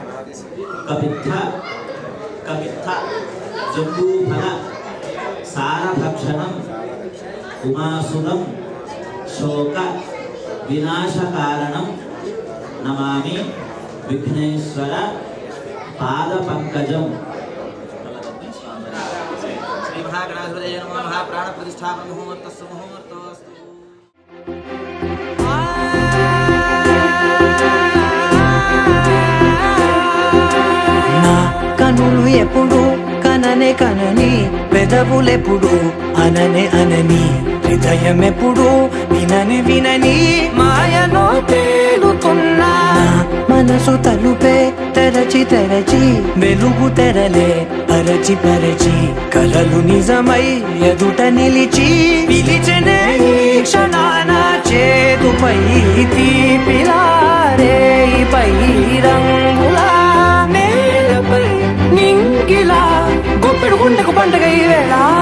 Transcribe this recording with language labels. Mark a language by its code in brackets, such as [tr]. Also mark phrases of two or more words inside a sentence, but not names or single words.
[sa] कपित्थ जम्बूफल सारभक्षणं उमासुरं शोक विनाशकारणं नमामि विघ्नेश्वर पादपंकजं श्री महागणाधिपतये नमः महाप्राण प्रतिष्ठापन मुहूर्तस्य मुहूर्तोऽस्तु [te] నా కనులు ఎప్పుడు కననే కనని పెదవులెప్పుడు అననే అనని హృదయమెప్పుడు వినని వినని మాయలో తేలుతున్నా మనసు తలుపే తెరచి తెరచి వెలుగు తెరలే పరచి పరచి కలలు నిజమై ఎదుట నిలిచి పిలిచనే ఈ క్షణాన చేతుపై తీపిలారే పై రంగులా నేలపై నింగిలా గుప్పెడు గుండెకు పండగ ఈ వేళ